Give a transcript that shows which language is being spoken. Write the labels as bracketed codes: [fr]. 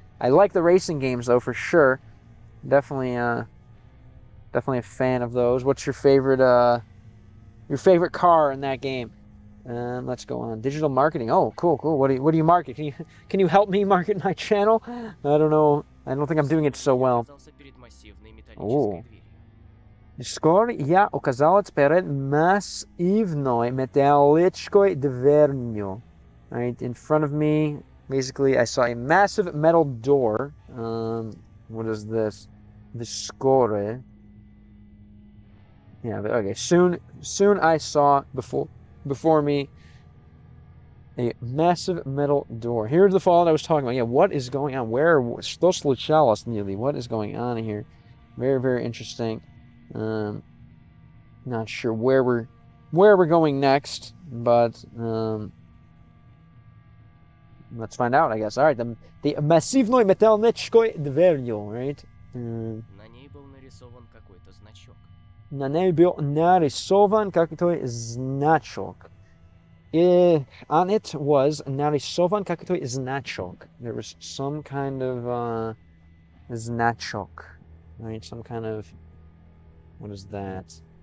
[en] I like the racing games though, for sure. Definitely a fan of those. What's your favorite car in that game? Let's go on. Digital marketing. Oh, cool. What do you market? Can you help me market my channel? I don't know. I don't think I'm doing it so well. Oh. [ru] Скоро я оказалась перед массивной металлической дверью. [en] Right, in front of me, basically, I saw a massive metal door. What is this? The score. Yeah, but okay. Soon I saw before me a massive metal door. Here's the fallout I was talking about. Yeah, what is going on? [ru] Что случалось [en] nearly? What is going on here? Very, very interesting. Not sure where we're going next, but let's find out, I guess. All right, the [ru] массивной металлической дверью, [en] right? [ru] На ней был нарисован какой-то значок. На ней был нарисован какой-то значок. [en] On it was [ru] нарисован какой-то значок. [en] There was some kind of значок, right? Some kind of, what is that?